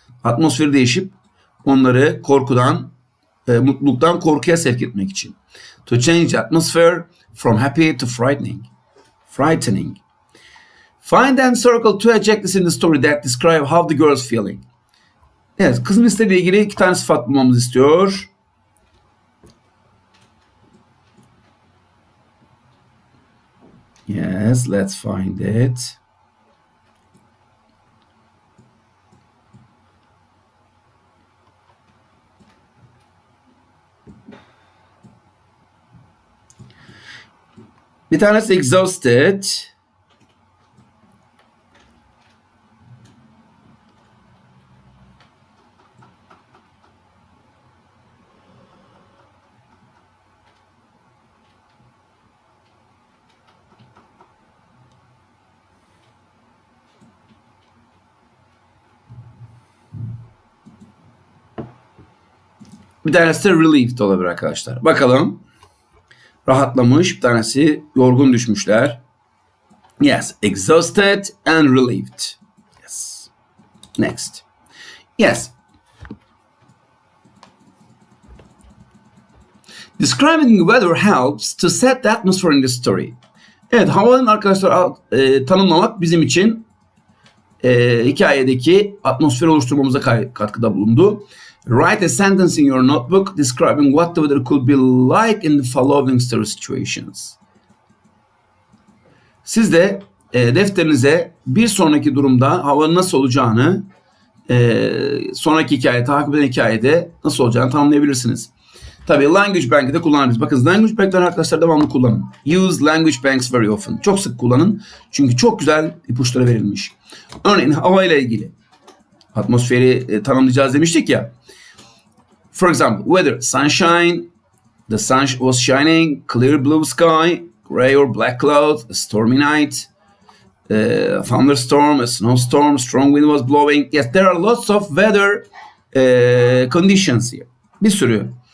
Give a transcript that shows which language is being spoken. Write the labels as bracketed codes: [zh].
[tr] Atmosferi değişip onları korkudan, mutluluktan korkuya sevk etmek için. [en] To change the atmosphere from happy to frightening. Find and circle two adjectives in the story that describe how the girl's feeling. [tr] Evet, kızın istediği ilgili 2 tane sıfat bulmamızı istiyor. [en] Yes, let's find it. [tr] Bir tanesi exhausted. Bir tanesi de relieved olabilir arkadaşlar. Bakalım. Rahatlamış. Bir tanesi yorgun düşmüşler. [en] Yes. Exhausted and relieved. Yes. Next. Yes. Describing the weather helps to set the atmosphere in the story. [tr] Evet, havanın arkadaşlar tanımlamak bizim için hikayedeki atmosferi oluşturmamıza katkıda bulundu. [en] Write a sentence in your notebook describing what the weather could be like in the following story situations. [tr] Siz de defterinize bir sonraki durumda havanın nasıl olacağını, sonraki hikaye, takip eden hikayede nasıl olacağını tanımlayabilirsiniz. Tabii language bank'i de kullanabiliriz. Bakın language bank'leri arkadaşlar devamlı kullanın. [en] Use language banks very often. [tr] Çok sık kullanın. Çünkü çok güzel ipuçları verilmiş. Örneğin hava ile ilgili. Atmosferi tanımlayacağız demiştik ya. [en] For example, weather, sunshine, the sun was shining, clear blue sky, gray or black clouds, a stormy night, a thunderstorm, a snowstorm, strong wind was blowing. Yes, there are lots of weather conditions here. [tr] Bir sürü.